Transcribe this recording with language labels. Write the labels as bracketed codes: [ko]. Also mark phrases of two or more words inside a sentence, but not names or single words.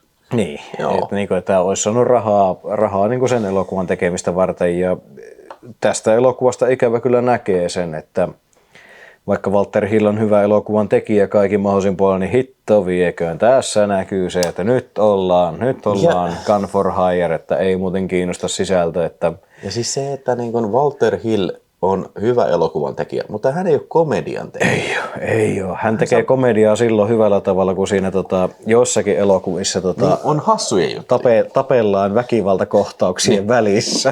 [fi] Niin, että tämä olisi saanut rahaa niin kuin sen elokuvan tekemistä varten. Ja tästä elokuvasta ikävä kyllä näkee sen, että vaikka Walter Hill on hyvä elokuvan tekijä kaikin mahdollisin puolin, niin hitto vieköön. Tässä näkyy se, että nyt ollaan [en] gun for hire, [fi] että ei muuten kiinnosta sisältö. Että ja siis se, että niin kun Walter Hill on hyvä elokuvan tekijä, mutta hän ei ole komedian tekijä. Ei ole. Hän tekee komediaa silloin hyvällä tavalla, kun siinä jossakin elokuvissa niin on hassuja juttuja. Tapellaan väkivaltakohtauksien välissä.